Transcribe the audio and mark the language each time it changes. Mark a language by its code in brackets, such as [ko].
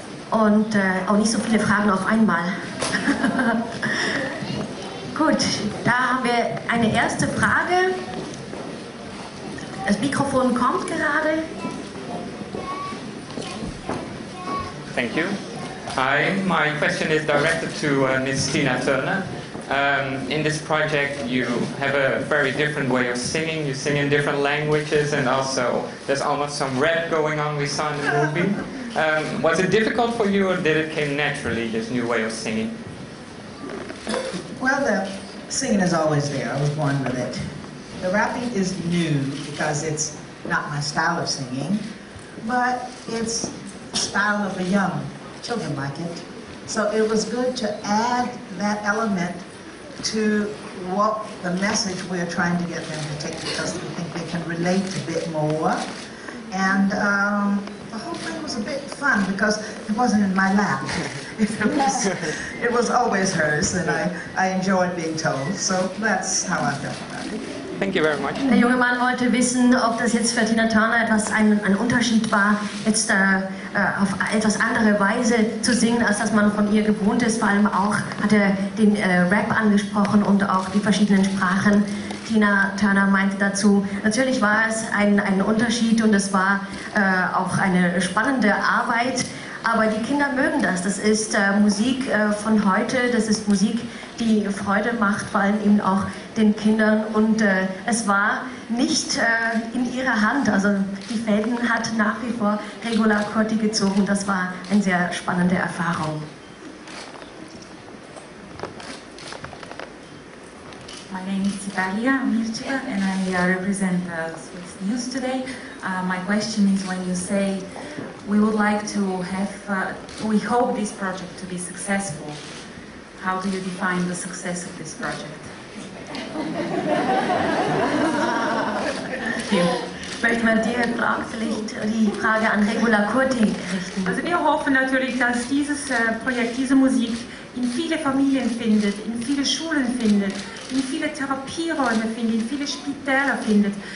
[de] Und auch nicht so viele Fragen auf einmal. Gut, da haben wir eine erste Frage. Das Mikrofon kommt gerade. [en] Thank you. Hi, my question is directed to Ms. Tina Turner. In this project you have a very different way of singing. You sing in different languages and also there's almost some rap going on we saw in the movie. Was it difficult for you or did it come naturally, this new way of singing? Well, the singing is always there. I was born with it. The rapping is new because it's not my style of singing, but it's the style of the young. Children like it. So it was good to add that element to what the message we're trying to get them to take, because we think they can relate a bit more. And the whole thing was a bit fun because it wasn't in my lap. It was always hers, and I enjoyed being told. So that's how I felt about it. Thank you very much. [de] Der junge Mann wollte wissen, ob das jetzt für Tina Turner ein Unterschied war, jetzt auf etwas andere Weise zu singen, als dass man von ihr gewohnt ist. Vor allem auch hat er den Rap angesprochen und auch die verschiedenen Sprachen. Tina Turner meinte dazu, natürlich war es ein Unterschied und es war auch eine spannende Arbeit. Aber die Kinder mögen das. Das ist Musik von heute, das ist Musik, die Freude macht, vor allem eben auch den Kindern. Und es war nicht in ihrer Hand. Also die Fäden hat nach wie vor Regula Curti gezogen. Das war eine sehr spannende Erfahrung. [en] My name is Italia Mircea and I represent Swiss News today. My question is, when you say we would like to have, we hope this project to be successful, how do you define the success of this project? [de] Ich möchte mal direkt vielleicht die Frage an Regula Curti richten. Also wir hoffen natürlich, dass dieses Projekt, diese Musik in viele Familien findet, in viele Schulen findet, in viele Therapieräume findet, in viele Spitäler findet.